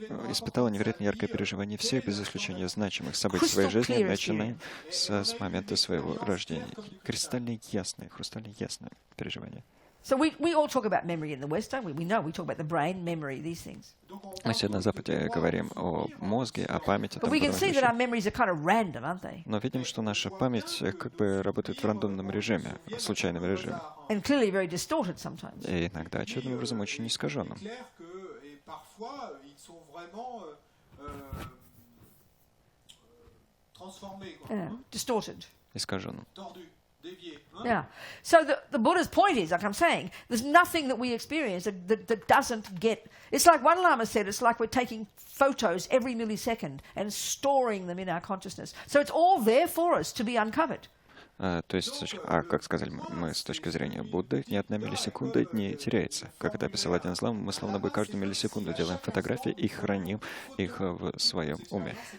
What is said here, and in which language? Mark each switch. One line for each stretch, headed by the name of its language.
Russian: Испытала невероятно яркое переживание всех, без исключения значимых событий в своей жизни, начиная с момента своего рождения. Кристально ясное, хрустально ясное переживание.
English: So we all talk about memory in the West, don't we? We know we talk about the brain, memory, these things.
Russian: Мы сегодня на Западе говорим о мозге, о памяти.
English: But we can see that our memories are kind of random, aren't they?
Russian: Но видим, что наша память как бы работает в рандомном режиме, в случайном режиме.
English: And clearly very distorted sometimes.
Russian: И иногда очевидным образом очень искаженным.
French: Parfois, ils sont vraiment transformés,
English: Distorted.
Russian: Искаженным.
French: tordus, déviés.
English: Yeah. So the Buddha's point is, like I'm saying, there's nothing that we experience that doesn't get... It's like one Lama said, it's like we're taking photos every millisecond and storing them in our consciousness. So it's all there for us to be uncovered.
Russian: То есть, как сказали мы, с точки зрения Будды, ни одна миллисекунда не теряется. Как это описал один из лам, мы словно бы каждую миллисекунду делаем фотографии и храним их в своем уме.